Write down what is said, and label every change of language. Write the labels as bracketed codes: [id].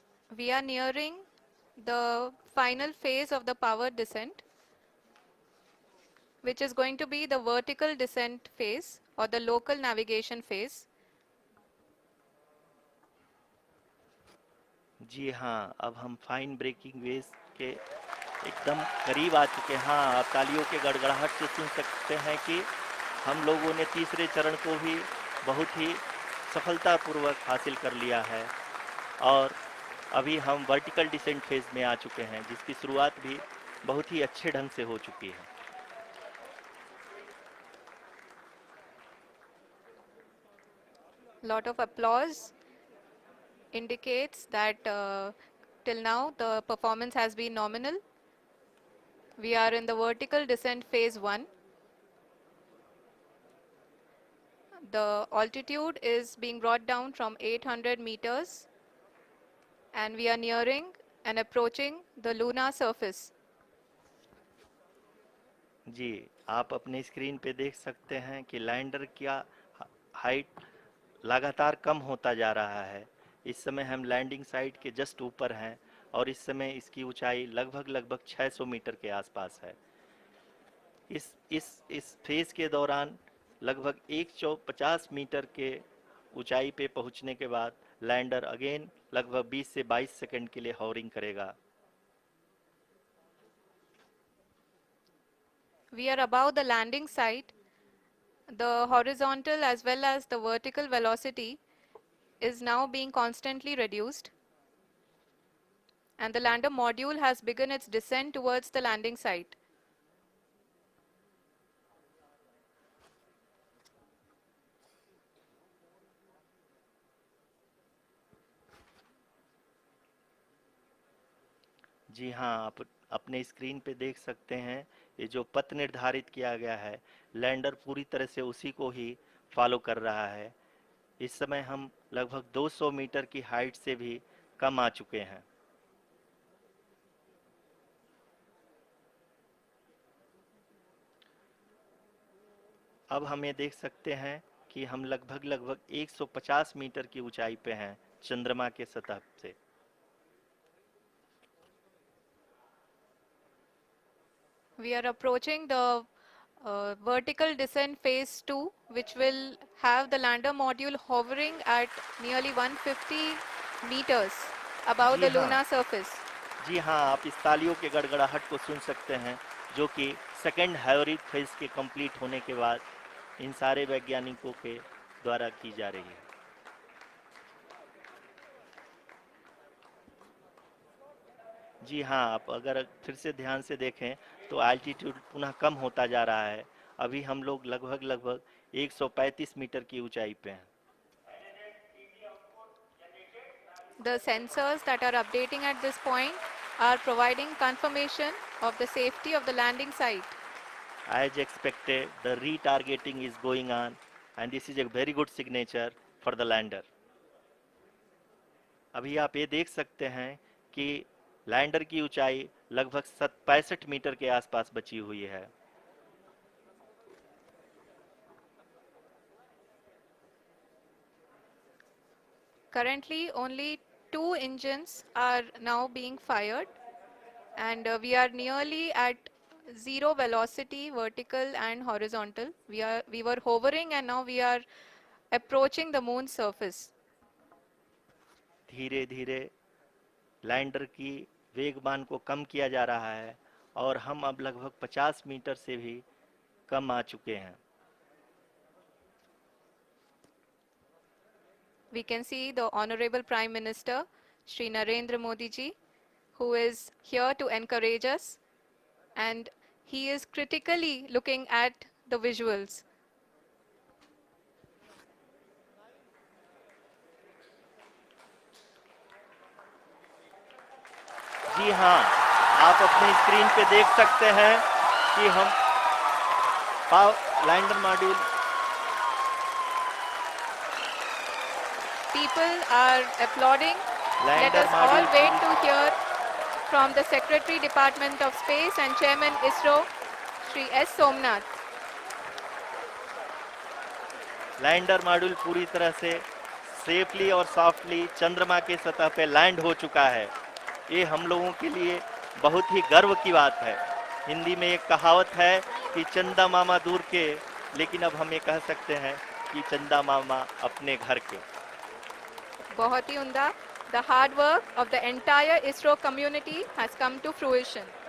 [en] We are nearing the final phase of the power descent, which is going to be the vertical descent phase or the local navigation phase. [hi] जी हाँ, अब हम fine breaking wave के एकदम करीब आ चुके हैं। हाँ, आप तालियों के गड़गड़ाहट से सुन सकते हैं कि हम लोगों ने तीसरे चरण को भी बहुत ही सफलतापूर्वक हासिल कर लिया है, और अभी हम वर्टिकल डिसेंट फेज में आ चुके हैं, जिसकी शुरुआत भी बहुत ही अच्छे ढंग से हो चुकी है। [en] Lot of applause indicates that till now the performance has been nominal. We are in the vertical descent phase 1. The altitude is being brought down from 800 meters, and we are nearing and approaching the lunar surface. [hi] जी, आप अपने screen पे देख सकते हैं कि lander का height लगातार कम होता जा रहा है। इस समय हम लैंडिंग साइट के जस्ट ऊपर हैं, और इस समय इसकी ऊंचाई लगभग लगभग 600 मीटर के आसपास है। इस फेज के दौरान लगभग 150 मीटर के ऊंचाई पे पहुंचने के बाद लैंडर अगेन लगभग 20 से 22 सेकंड के लिए हॉवरिंग करेगा। [en] We are above the landing site. The horizontal as well as the vertical velocity is now being constantly reduced, and the lander module has begun its descent towards the landing site. [hi] जी हाँ, आप अपने screen पे देख सकते हैं, ये जो पथ निर्धारित किया गया है, लैंडर पूरी तरह से उसी को ही फॉलो कर रहा है। इस समय हम लगभग 200 मीटर की हाइट से भी कम आ चुके हैं। अब हम ये देख सकते हैं कि हम लगभग लगभग 150 मीटर की ऊंचाई पे हैं चंद्रमा के सतह से। [en] We are approaching the vertical descent phase 2, which will have the lander module hovering at nearly 150 meters above [hi] ji [en] the [hi] हाँ, [en] lunar surface. [hi] जी हाँ, आप इस तालियों के गड़गड़ाहट को सुन सकते हैं, जो कि सेकंड हाइब्रिड फेज के कंप्लीट होने के बाद इन सारे वैज्ञानिकों के द्वारा की जा रही है। जी हाँ, आप अगर फिर से ध्यान से देखें तो एल्टीट्यूड पुनः कम होता जा रहा है। अभी हम लोग लगभग 135 मीटर की ऊंचाई पे हैं। [en] The sensors that are updating at this point are providing confirmation of the safety of the landing site. As expected, the retargeting is going on and this is a very good signature for the lander. [hi] अभी आप ये देख सकते हैं कि lander की ऊंचाई लगभग 65 मीटर के आसपास बची हुई है। [en] Currently, only 2 engines are now being fired, and we are nearly at zero velocity, vertical and horizontal. We were hovering, and now we are approaching the moon's surface. [hi] धीरे धीरे लैंडर की वेगमान को कम किया जा रहा है और हम अब लगभग 50 मीटर से भी कम आ चुके हैं। [en] We can see the Honorable Prime Minister, Shri Narendra Modi ji, who is here to encourage us, and he is critically looking at the visuals. [hi] जी हाँ, आप अपने स्क्रीन पे देख सकते हैं कि हम lander module [en] People are applauding. Let [hi] lander [en] us all [hi] module [en] wait to hear from the Secretary Department of Space and Chairman ISRO, Shri S. Somnath. [hi] Lander module पूरी तरह से सेफली और सॉफ्टली चंद्रमा के सतह पे लैंड हो चुका है। ये हम लोगों के लिए बहुत ही गर्व की बात है। हिंदी में एक कहावत है कि चंदा मामा दूर के, लेकिन अब हम ये कह सकते हैं कि चंदा मामा अपने घर के। बहुत ही उम्दा. [en] The hard work of the entire ISRO community has come to fruition.